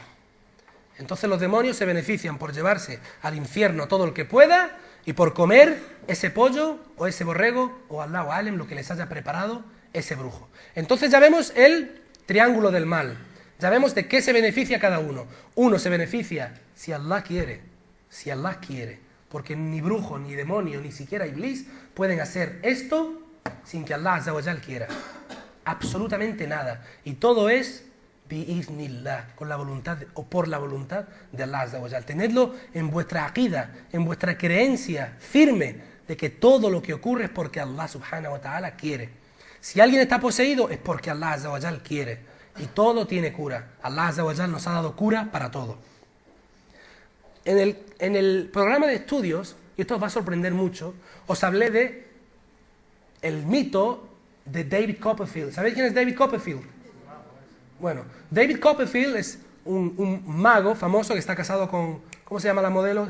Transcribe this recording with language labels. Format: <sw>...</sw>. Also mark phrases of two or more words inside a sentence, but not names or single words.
<es>Entonces los demonios se benefician por llevarse al infierno todo el que pueda y por comer ese pollo o ese borrego o</es> <ar>الله أعلم,</ar> <es>lo que les haya preparado ese brujo. Entonces ya vemos el triángulo del mal. Ya vemos de qué se beneficia cada uno. Uno se beneficia si Allah quiere, porque ni brujo, ni demonio, ni siquiera Iblis pueden hacer esto sin que Allah</es> <ar>عز وجل</ar> <es>quiera. Absolutamente nada. Y todo es bi'iznillah, con la voluntad o por la voluntad de Allah</es> <ar>عز وجل.</ar> <es>Tenedlo en vuestra aqida, en vuestra creencia firme de que todo lo que ocurre es porque Allah</es> <ar>سبحانه وتعالى</ar> <es>quiere. Si alguien está poseído es porque Allah</es> <ar>عز وجل</ar> <es>quiere. Y todo tiene cura. Allah</es> <ar>عز وجل</ar> <es>nos ha dado cura para todo. En el programa de estudios, y esto os va a sorprender mucho, os hablé de el mito de David Copperfield. ¿Sabéis quién es David Copperfield? Bueno, David Copperfield es un mago famoso que está casado con, ¿cómo se llama la modelo?</es>